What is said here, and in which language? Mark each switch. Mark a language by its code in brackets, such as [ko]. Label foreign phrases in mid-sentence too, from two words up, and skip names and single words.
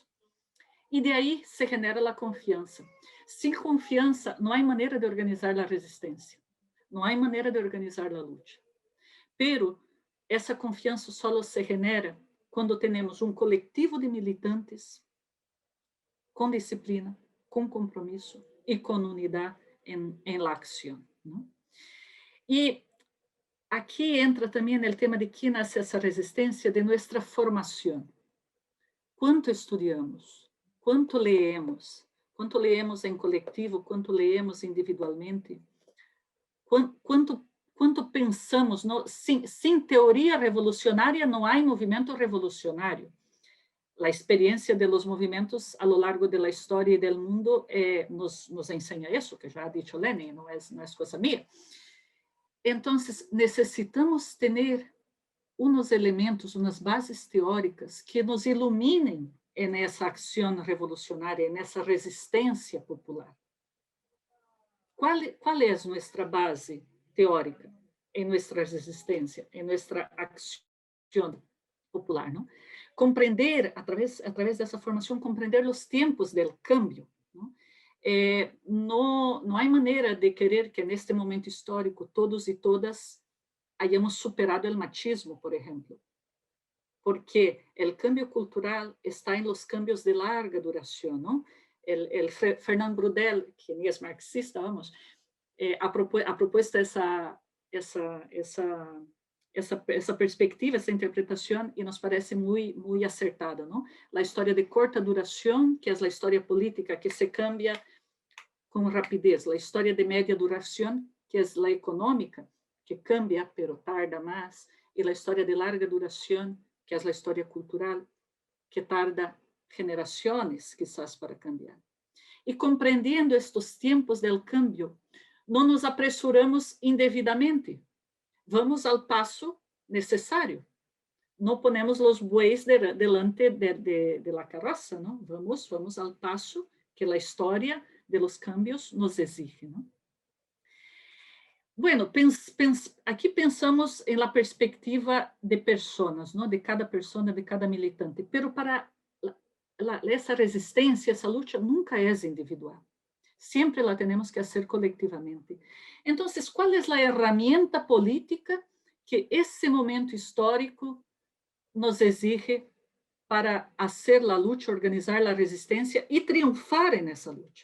[pt] E de aí se genera a confiança. Sem confiança, não há maneira de organizar a resistência, não há maneira de organizar a luta. Pero essa confiança só se genera quando temos um coletivo de militantes com disciplina, com compromisso e com unidade em [es] la acción, ¿no? [pt] E aqui entra também o tema de que nasce essa resistência de nossa formação. Quanto estudamos? Quanto leemos? Quanto leemos em coletivo? Quanto leemos individualmente? Quanto pensamos? Sem teoria revolucionária não há movimento revolucionário. A experiência de los movimentos [es] a lo largo [pt] da história e do mundo nos ensina isso, que já [es] ha dicho [pt] Lenin, não é coisa minha. Então, necessitamos ter uns elementos, umas bases teóricas que nos iluminem nessa ação revolucionária, nessa resistência popular. Qual é nossa base teórica em nossa resistência, em nossa ação popular, não? Compreender, através dessa formação, compreender os tempos do cambio. Não há maneira de querer que, neste momento histórico, todos e todas hayamos superado o machismo, por exemplo, porque o cambio cultural está em [es] los cambios de larga [pt] duração, não? Fernand Braudel, que é marxista, vamos, ha proposto essa perspectiva, essa interpretação, e nos parece muito acertada, não? A história de corta duração, que é a história política, que se cambia com rapidez. A história de média duração, que é a econômica, que cambia, pero tarda mais. E a história de larga duração, que é a história cultural, que tarda gerações, quizás, para cambiar. E compreendendo estes tempos do cambio, não nos apressuramos indevidamente. Vamos ao passo necessário. Não ponemos os [es] bueyes delante de la [pt] carroça, não? Vamos ao passo que a história de [es] los cambios [pt] nos exige, não? Bueno, aqui pensamos em [es] la perspectiva de personas, [pt] não? De cada persona, de cada militante. Pero para essa resistência, essa luta nunca é individual. Sempre la temos que fazer coletivamente. Então, qual é a ferramenta política que esse momento histórico nos exige para fazer a luta, organizar a resistência e triunfar nessa luta?